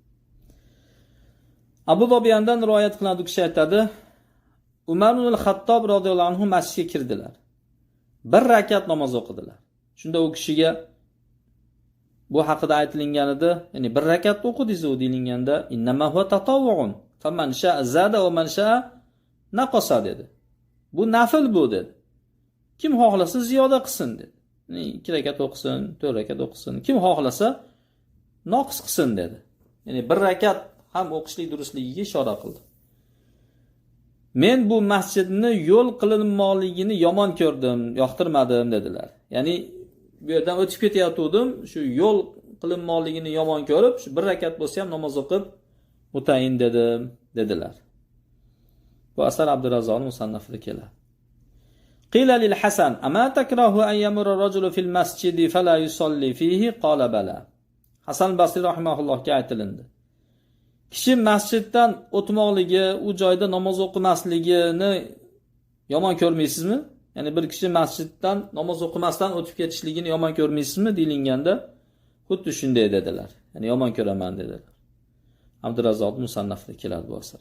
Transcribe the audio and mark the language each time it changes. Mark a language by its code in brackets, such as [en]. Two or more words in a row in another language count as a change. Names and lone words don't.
[uz] Abu Dobiyandan rivoyat qilinadi, u kishi aytadi: Umar ibn al-Xattob [ar] radhiyallohu anhu [uz] masjidga kirdilar. 1 rakat namoz o'qidilar. Shunda u kishiga bu haqida aytilingan edi, ya'ni 1 rakat o'qidingiz u deyilganda, [ar] إنما هو تطوع فمن شاء زاد ومن شاء نقص dedi. [uz] Bu nafil bu dedi. Kim xohlasa ziyoda qilsin dedi. 2 rakat o'qisin, 4 rakat o'qisin, kim xohlasa noqis qilsin dedi. Ya'ni 1 rakat ham o'qishlik durustligiga ishora qildi. Men bu masjidni yo'l qilinmoqligini yomon ko'rdim, yoqtirmadim dedilar. Ya'ni bu yerdan o'tib ketayotgandim, shu yo'l qilinmoqligini yomon ko'rib, shu 1 rakat bo'lsa ham namoz o'qib o'tayin dedim dedilar. Bu asar Abdurrazzoqning musannafida keladi. [ar] قيل للحسن: أما تكره أن يمر الرجل في المسجد فلا يصلي فيه?" قال بلى. [uz] Hasan Basri rahimahullohga aytilindi. Kishi masjiddan o'tmoqligi, u joyda namoz o'qimasligini yomon ko'rmaysizmi? Ya'ni bir kishi masjiddan namoz o'qimasdan o'tib ketishligini yomon ko'rmaysizmi deyilganda, xuddi shunday dedilar. Ya'ni yomon ko'raman dedilar. Abdurrazzoq musannafida keladi bu asar.